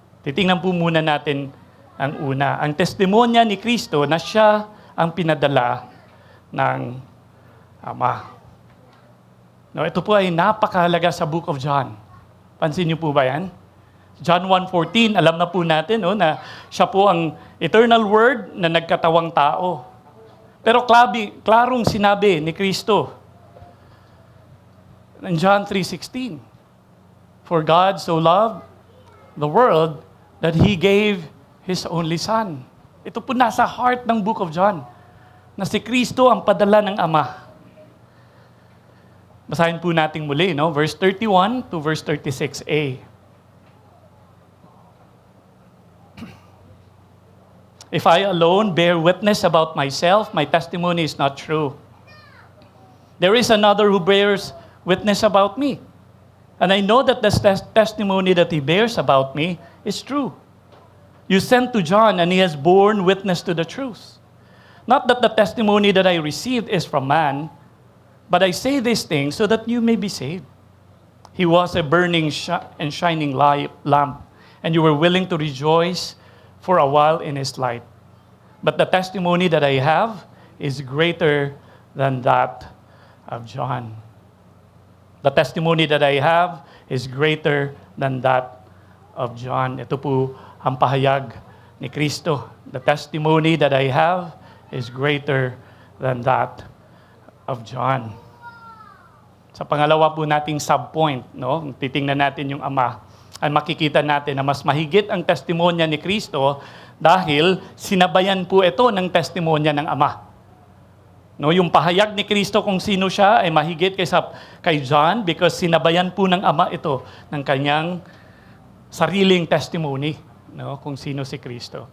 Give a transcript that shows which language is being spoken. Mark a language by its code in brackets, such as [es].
[tl] Titingnan po muna natin ang una. Ang testimonya ni Kristo na siya ang pinadala ng Ama. No, ito po ay napakahalaga sa Book of John. Pansin niyo po ba yan? John 1:14, alam na po natin na siya po ang eternal word na nagkatawang tao. Pero klarong sinabi ni Kristo, [en] in John 3:16, for God so loved the world that He gave His only Son. [tl] Ito po nasa heart ng Book of John, na si Kristo ang padala ng Ama. Basahin po natin muli, verse 31 to verse 36a. [en] If I alone bear witness about myself, my testimony is not true. There is another who bears witness about me. And I know that the testimony that he bears about me is true. You sent to John, and he has borne witness to the truth. Not that the testimony that I received is from man, but I say these things so that you may be saved. He was a burning and shining lamp, and you were willing to rejoice for a while in his light. But the testimony that I have is greater than that of John. The testimony that I have is greater than that of John. [tl] Ito po ang pahayag ni Kristo. [en] The testimony that I have is greater than that of John. [tl] Sa pangalawa po nating subpoint, titingnan natin yung Ama, ay makikita natin na mas mahigit ang testimonya ni Kristo dahil sinabayan po ito ng testimonya ng Ama. Yung pahayag ni Kristo kung sino siya ay mahigit kay John because sinabayan po ng Ama ito ng kanyang sariling testimony, kung sino si Kristo.